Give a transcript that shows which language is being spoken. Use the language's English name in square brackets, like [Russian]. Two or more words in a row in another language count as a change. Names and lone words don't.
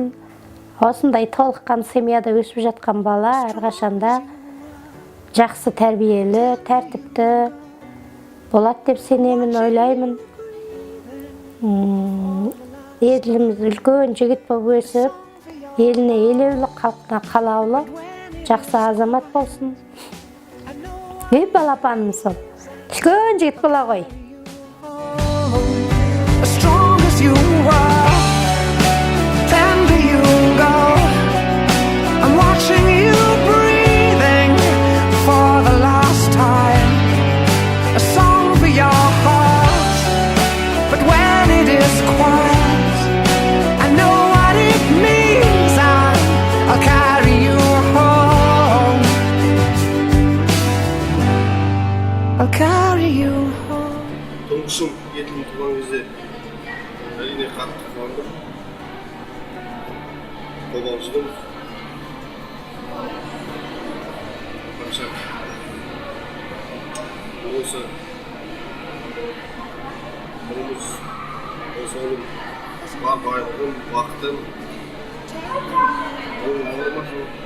[Kazakh] Осындай толыққан семьяда өсіп жатқан бала әрқашанда жақсы тәрбиелі, тәртіпті болады деп сенемін, ойлаймын. Edil'imiz үлкен жігіт болып өсіп, еліне елеулі, халқына қалаулы, жақсы азамат болсын. Балапаным сол. Үлкен жігіт бола ғой. [English] As strong as you are, tender you go. I'm watching you breathing for the last time. A song for your heart, but when it is quiet, I know what it means, and I'll carry you home. I'll carry you home. [Kazakh] Тұңғышым Edil'in туған кезде әрине қатты қуандым. Қобалжыдым. Қанша осы өміріміз, осы оның байлығын, уақытын оның ауырмасын.